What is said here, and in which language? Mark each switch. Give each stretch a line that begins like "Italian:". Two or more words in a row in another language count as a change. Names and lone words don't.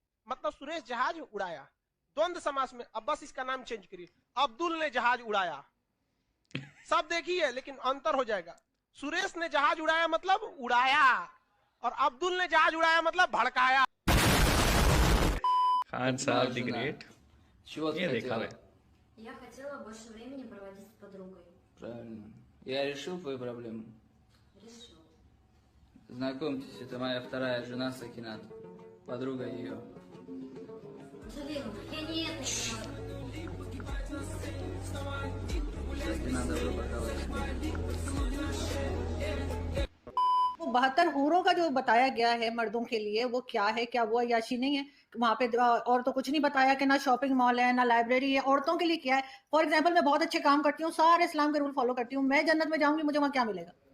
Hindi: मतलब सुरेश जहाज उड़ाया, द्वंद्व समास में। अब बस इसका नाम चेंज करिए, अब्दुल ने जहाज उड़ाया। सब देखिए लेकिन अंतर हो जाएगा। सुरेश ने जहाज उड़ाया मतलब उड़ाया, और अब्दुल ने जहाज उड़ाया मतलब भड़काया। खान साहब
English: the great.
Russian: Чего ты
Hindi: ये देखा
Russian: хотела?
Hindi: है।
Russian: Я хотела больше времени проводить с подругой. Правильно. Я решил твою проблему. Решил. Знакомьтесь, это моя вторая жена Сакинат. Подруга ее. Джалил, я не это снимала. Сакинат, добро пожаловать.
Hindi: वो 72 हूरों का जो बताया गया है मर्दों के लिए, वो क्या है? क्या वो अय्याशी नहीं है? वहां पे और तो कुछ नहीं बताया कि ना
English: shopping mall
Hindi: है ना लाइब्रेरी है। औरतों के लिए क्या है?
English: for example
Hindi: मैं बहुत अच्छे काम करती हूँ, सारे इस्लाम के
English: rule follow
Hindi: करती हूँ, मैं जन्नत में जाऊंगी, मुझे वहां क्या मिलेगा?